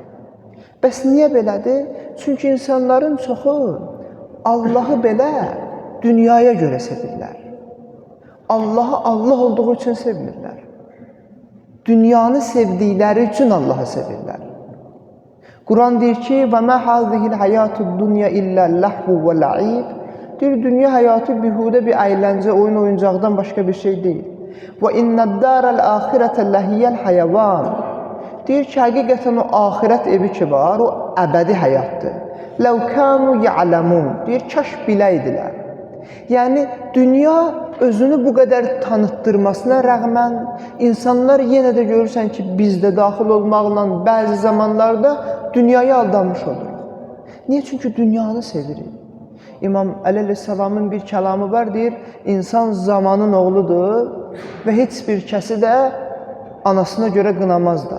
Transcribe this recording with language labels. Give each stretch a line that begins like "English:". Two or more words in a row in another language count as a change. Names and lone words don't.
Azerbaijani: Bəs niyə belədir? Çünki insanların çoxu Allahı belə dünyaya görə sevirlər. Allahı Allah olduğu üçün sevmirlər. Dünyanı sevdikləri üçün Allahı sevirlər. Quran deyir ki,
Arabic: وَمَا هَذِهِ الْحَيَاتُ الدُّنْيَا إِلَّا اللَّهْوُ وَالْعِيبُ
Azerbaijani: Deyir, dünya həyatı bihudə bir əyləncə, oyuncaqdan başqa bir şey deyil.
Arabic: وَإِنَّ الدَّارَ الْآخِرَةَ لَهِيَ الْحَيَوَانِ
Azerbaijani: Deyir ki, həqiqətən o axirət evi ki var, o əbədi həyatdır.
Arabic: لَوْ كَانُوا يَعْلَمُونَ
Azerbaijani: Deyir, kaş biləydilər. Yəni, dünya özünü bu qədər tanıtdırmasına rəğmən, insanlar yenə də görürsən ki, bizdə daxil olmaqla bəzi zamanlarda dünyaya aldanmış oluruq. Niyə? Çünki dünyanı sevirik. İmam Əli əleyhissalamın bir kəlamı var, deyir, insan zamanın oğludur və heç bir kəsi də anasına görə qınamazlar.